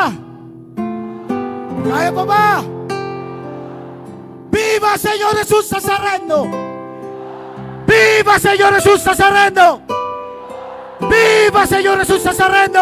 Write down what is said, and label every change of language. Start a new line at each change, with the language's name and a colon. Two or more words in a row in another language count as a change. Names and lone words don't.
Filipino: Kaya pa ba?
Spanish: Viva Señor Jesus Nazareno! Viva Señor Jesus Nazareno! Viva Señor Jesus Nazareno!